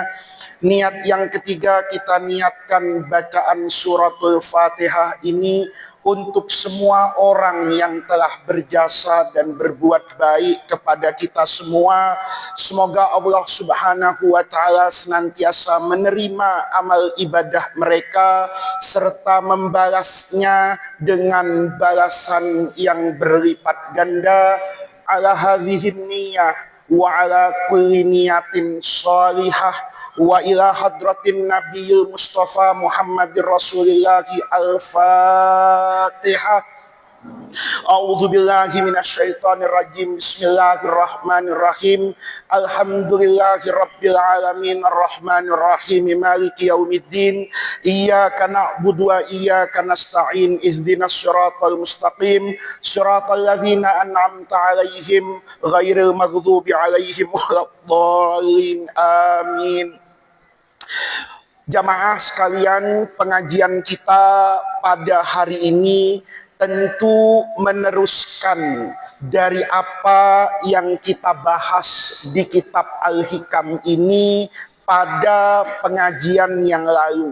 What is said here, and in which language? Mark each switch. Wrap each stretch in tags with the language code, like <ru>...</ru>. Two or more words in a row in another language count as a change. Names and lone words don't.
<id>Niat yang ketiga, kita niatkan bacaan suratul Fatihah ini untuk semua orang yang telah berjasa dan berbuat baik kepada kita semua. Semoga Allah</id> <ar>سبحانه وتعالى</ar> <id>senantiasa menerima amal ibadah mereka serta membalasnya dengan balasan yang berlipat ganda.</id> <ar>على هذه النية وعلى كل نية صالحة وإلى حضرة النبي المصطفى محمد رسول الله الفاتحة. أعوذ بالله من الشيطان الرجيم. بسم الله الرحمن الرحيم. الحمد لله رب العالمين الرحمن الرحيم مالك يوم الدين. إياك نعبد وإياك نستعين. اهدنا الصراط المستقيم. صراط الذين أنعمت عليهم غير المغضوب عليهم ولا الضالين. Amin.</ar> <id>Jamaah sekalian, pengajian kita pada hari ini tentu meneruskan dari apa yang kita bahas di kitab Al-Hikam ini pada pengajian yang lalu.</id>